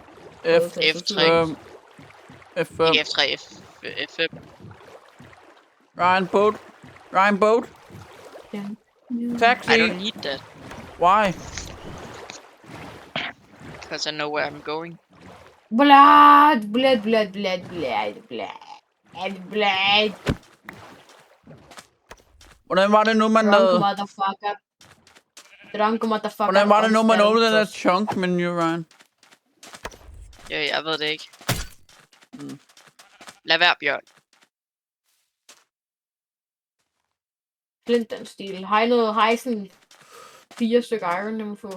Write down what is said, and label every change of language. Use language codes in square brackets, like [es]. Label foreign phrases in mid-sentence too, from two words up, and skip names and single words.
[da] F3. F5. Ikke F3, F5. [en] Ryan boat. Taxi. I don't need that. Why? Because I know where I'm going. Blood. [da] Hvordan var det nu, man [en] Drunk motherfucker. Drunk motherfucker. [da] Hvordan var det nu, man åbnede den der [en] chunk menu, [da] Ryan? Jeg ved det ikke. Lad være, Bjørn. Flint den stil. Har I sådan 4 stykker iron, jeg må få?